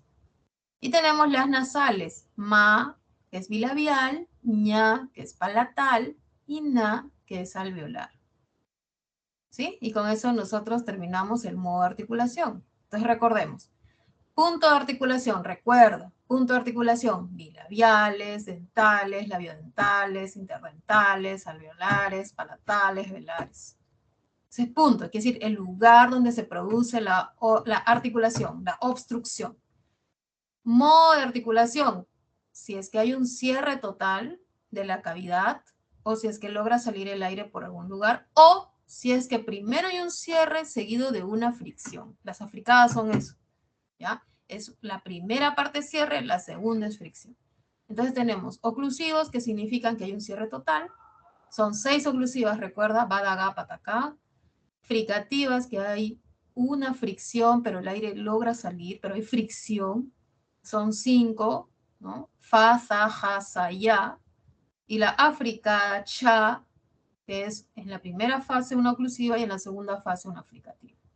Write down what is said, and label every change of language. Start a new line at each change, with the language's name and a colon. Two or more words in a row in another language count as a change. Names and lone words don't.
Spanish: Y tenemos las nasales, ma, que es bilabial, ña, que es palatal, y na, que es alveolar. ¿Sí? Y con eso nosotros terminamos el modo de articulación. Entonces recordemos. Punto de articulación, recuerda. Punto de articulación, bilabiales, dentales, labiodentales, interdentales, alveolares, palatales, velares. Ese es punto, quiere decir el lugar donde se produce la articulación, la obstrucción. Modo de articulación, si es que hay un cierre total de la cavidad o si es que logra salir el aire por algún lugar o si es que primero hay un cierre seguido de una fricción. Las africadas son eso, ¿ya? Es la primera parte cierre, la segunda es fricción. Entonces tenemos oclusivos, que significan que hay un cierre total. Son 6 oclusivas, recuerda, badagá, patacá. Fricativas, que hay una fricción, pero el aire logra salir, pero hay fricción. Son 5, ¿no? Fa, sa, ja, sa, ya. Y la africada, cha, que es en la primera fase una oclusiva y en la segunda fase una fricativa.